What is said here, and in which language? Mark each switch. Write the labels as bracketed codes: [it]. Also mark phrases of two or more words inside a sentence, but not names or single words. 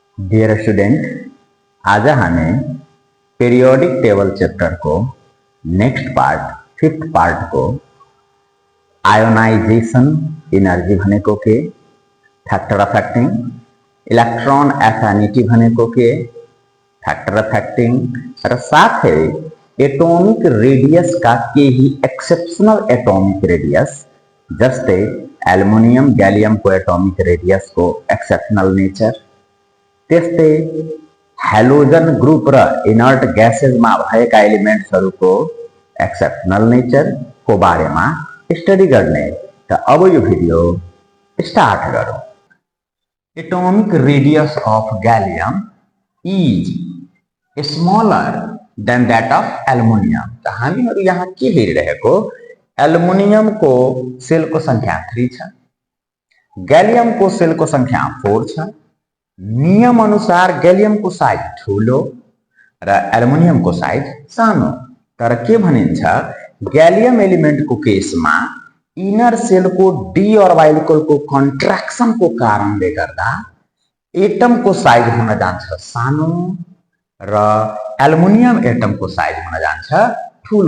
[en] dear student, [hi] आज हमें [en] periodic table chapter को next part fifth part को ionization [ne] एनर्जी भनेको के, [en] factor affecting electron affinity [ne] भनेको के, [en] factor affecting [ne] र साथै [en] atomic radius [ne] का केही [en] exceptional atomic radius [ne] जस्तै एल्युमिनियम गैलियम को [en] atomic radius [ne] को [en] exceptional nature, [ne] त्यस्तै हेलोजन ग्रुप र इनर्ट ग्यासेसमा भएका एलिमेन्ट्सहरूको [en] exceptional nature [ne] को बारेमा स्टडी गर्ने। त अब यो भिडियो स्टार्ट गरौँ। [en] atomic radius of gallium is smaller than that of aluminium. [ne] त हामीहरु यहाँ के हेरिरहेको, एल्युमिनियम को सेल को संख्या 3 छ, गैलियम को सेल को संख्या 4 छ। नियम अनुसार गैलियम को साइज ठूलो र एल्युमिनियम को साइज सानो, तर के भनिन्छ गैलियम एलिमेंट को केसमा इनर सेल को [en] d orbital [ne] को कन्ट्रैक्शन को कारणले गर्दा एटम को साइज हुन जान्छ सानो र एल्युमिनियम एटम को साइज हुन जान्छ ठूलो।